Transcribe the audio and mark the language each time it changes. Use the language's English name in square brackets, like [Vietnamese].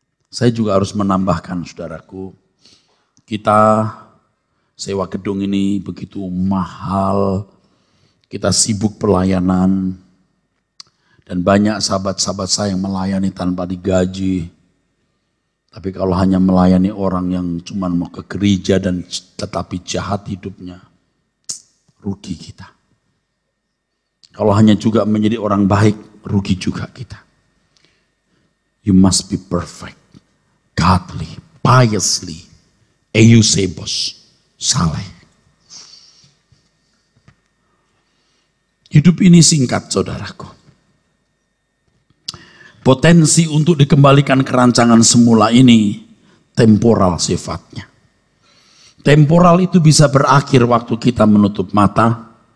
[Indonesian] Saya juga harus menambahkan, saudaraku, kita sewa gedung ini begitu mahal, kita sibuk pelayanan, dan banyak sahabat-sahabat saya yang melayani tanpa digaji. Tapi kalau hanya melayani orang yang cuma mau ke gereja dan tetapi jahat hidupnya, rugi kita. Kalau hanya juga menjadi orang baik, rugi juga kita. [English] You must be perfect, godly, piously, eusebos. [Indonesian] Saleh. Hidup ini singkat, saudaraku. Potensi untuk dikembalikan ke rancangan semula ini temporal sifatnya. Temporal itu bisa berakhir waktu kita menutup mata.